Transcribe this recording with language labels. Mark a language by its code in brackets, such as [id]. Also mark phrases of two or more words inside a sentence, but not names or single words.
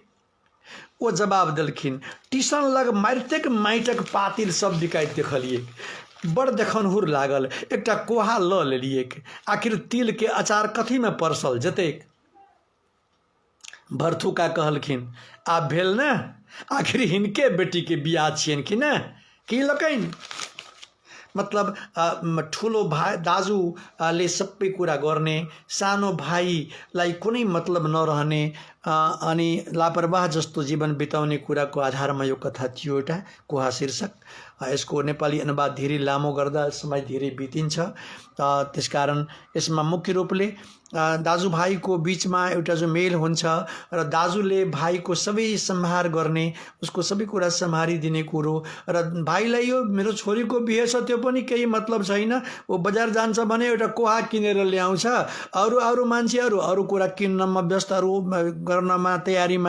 [mai] वो जवाब देलखिन टीसन लग मारितेक माटिक पातिल सब बिकाइत देखलिए, बड़ देखनहुर लागल, एकटा कोहा ल लेलिए। आखिर तिल के अचार कथी में परसल जतेक। भरथुका कहलखिन आब भेल न, आखिर हिनके बेटी के बियाह छियन कि न, की लकैन। [ne] मतलब ठुलो भाई दाजु ले सबै कुरा गर्ने, सानो भाइलाई कुनै मतलब नरहने अनि लापरवाह जस्तो जीवन बिताउने कुराको आधारमा यो कथा थियो एउटा कोहा शीर्षक। यसको नेपाली अनुवाद धेरै लामो गर्दा समय धेरै बितिन्छ, त्यसकारण यसमा मुख्य रूपले दाजुभाइको बीचमा एउटा जो मेल हुन्छ र दाजुले भाइको सबै सम्हार गर्ने, उसको सबै कुरा सम्हारिदिने कुरो, र भाइलाई यो मेरो छोरीको बिहे छ त्यो पनि केही मतलब छैन, वो बजार जान्छ भने एउटा कोहा किनेर ल्याउँछ, अरू मान्छेहरू अरू कुरा किन्नमा व्यस्त, अरू गर्नमा तयारीमा।